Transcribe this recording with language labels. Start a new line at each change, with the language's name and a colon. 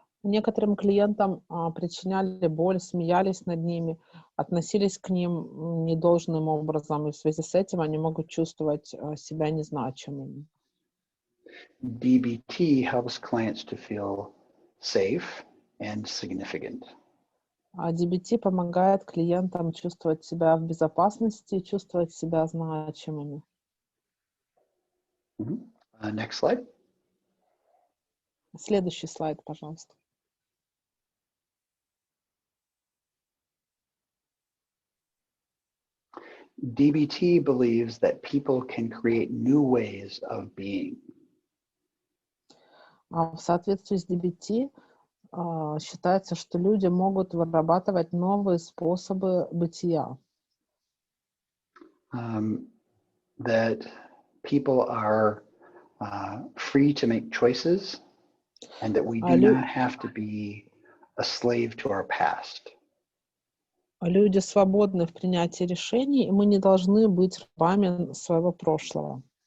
Russian: Некоторым клиентам причиняли боль, смеялись над ними, относились к ним недолжным образом, и в связи с этим они могут чувствовать себя незначимыми.
English: DBT helps clients to feel safe and significant.
Russian: А DBT помогает клиентам чувствовать себя в безопасности, чувствовать себя значимыми.
English: Next slide.
Russian: Следующий слайд, пожалуйста.
English: DBT believes that people can create new ways of being.
Russian: В соответствии с DBT считается, что люди могут вырабатывать новые способы бытия.
English: That people are free to make choices and that we do not have to be a slave to our past.
Russian: Люди свободны в принятии решений, и мы не должны быть рабами своего прошлого.